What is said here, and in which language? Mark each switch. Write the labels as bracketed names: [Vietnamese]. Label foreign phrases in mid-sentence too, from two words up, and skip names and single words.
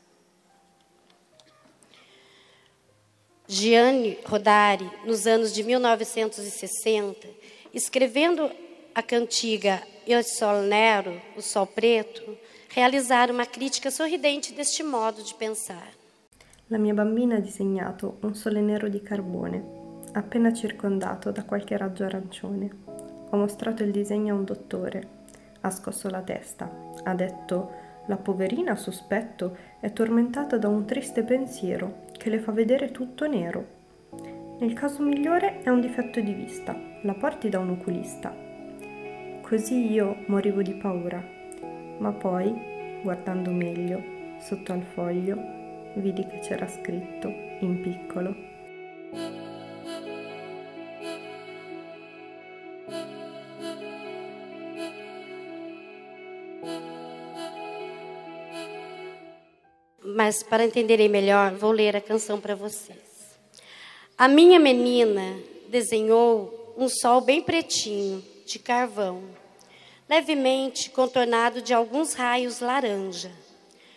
[Portuguese] Gianni Rodari, nos anos de 1960, escrevendo a cantiga Il Sol Nero, o Sol Preto, realizaram uma crítica sorridente deste modo de pensar. [Italian] La mia bambina ha disegnato un sole nero di carbone, appena circondato da qualche raggio arancione. Ho mostrato il disegno a un dottore. Ha scosso la testa. Ha detto: la poverina, sospetto, è tormentata da un triste pensiero che le fa vedere tutto nero. Nel caso migliore è un difetto di vista. La porti da un oculista. Così io morivo di paura. Ma poi, guardando meglio, sotto al foglio, vidi che c'era scritto, in piccolo: [Portuguese] Mas, para entenderem melhor, vou ler a canção para vocês. A minha menina desenhou um sol bem pretinho, de carvão, levemente contornado de alguns raios laranja.